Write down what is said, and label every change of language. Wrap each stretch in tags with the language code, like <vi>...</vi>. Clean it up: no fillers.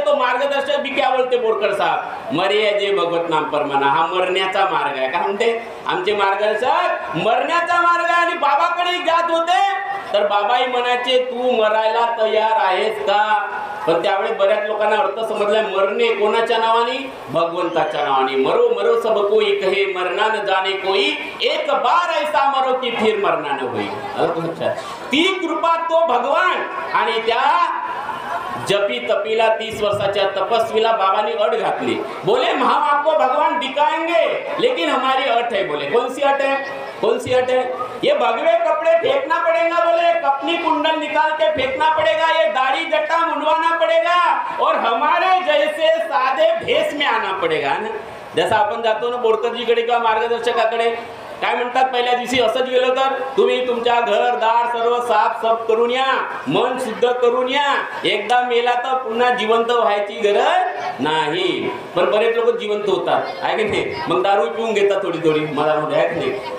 <hi>तो मार्गदर्शक भी क्या बोलते बोरकर साहब, मरे जे भगवत नाम पर म्हणा.</hi> <mr>हा मरण्याचा मार्ग आहे. काय म्हणते आमचे मार्गदर्शक? मरण्याचा मार्ग आहे. आणि बाबाकडे जात होते तर बाबाही म्हणायचे तू मरायला तयार आहेस का? पण त्यावेळेस बऱ्याच लोकांना अर्थ समजला, मरणे कोणाच्या नावाने? भगवंताच्या नावाने.</mr> <hi>मरो मरो सब कोई कहे, मरना न जाने कोई, एक बार ऐसा मरो की फिर मरना न होई.</hi> <mr>ती कृपा तो भगवान. आणि त्या जपी तपीला 30 वर्षाच्या तपस्वीला बाबांनी अट घातली.</mr> <hi>बोले हम आपको भगवान दिखाएंगे, लेकिन हमारी अट है. बोले कौन सी अट है? कौन सी अट है? ये भगवे कपड़े फेंकना पड़ेगा. बोले कपनी कुंडल निकाल के फेंकना पड़ेगा, ये दाढ़ी जट्टा मुंडवाना पड़ेगा और हमारे जैसे सादे भेष में आना पड़ेगा ना.</hi> <mr>जसं आपण जातो ना बोरकरजीकडे किंवा मार्गदर्शकाकडे, काय म्हणतात पहिल्या दिवशी असंच गेलो तर तुम्ही तुमच्या घर दार सर्व साफ करून या, मन शुद्ध करून या. एकदा मेला तर पुन्हा जिवंत व्हायची गरज नाही. पण बरेच लोक जिवंत होतात, आहे की नाही. मग दारू पिऊन घेतात थोडी थोडी मधामध्ये, आहे की नाही.</mr>